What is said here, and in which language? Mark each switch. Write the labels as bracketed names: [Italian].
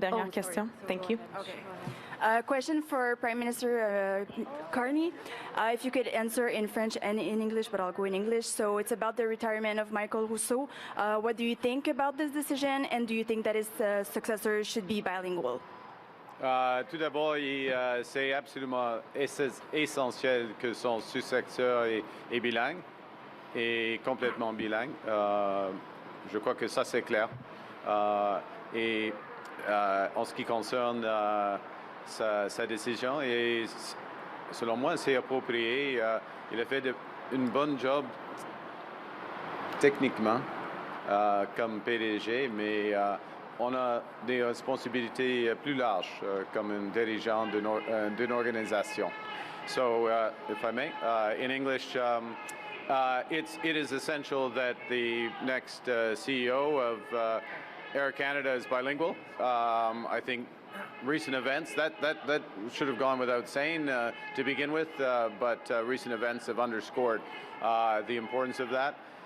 [French] Dernière question. [English] Thank you. Okay. Question for Prime Minister Carney. If you could answer in French and in English, but I'll go in English. So it's about the retirement of Michael Rousseau. What do you think about this decision, and do you think that his successor should be bilingual? [French] Tout d'abord, c'est absolument essentiel que son successeur est bilingue, et complètement bilingue. Je crois que ça c'est clair. Et en ce qui concerne sa décision, et selon moi c'est approprié. Il a fait une bonne job techniquement comme PDG, mais on a des responsabilités plus larges comme un dirigeant d'une organisation. [English] So, if I may, in English, it is essential that the next CEO of Air Canada is bilingual. I think recent events, that should have gone without saying to begin with, but recent events have underscored the importance of that.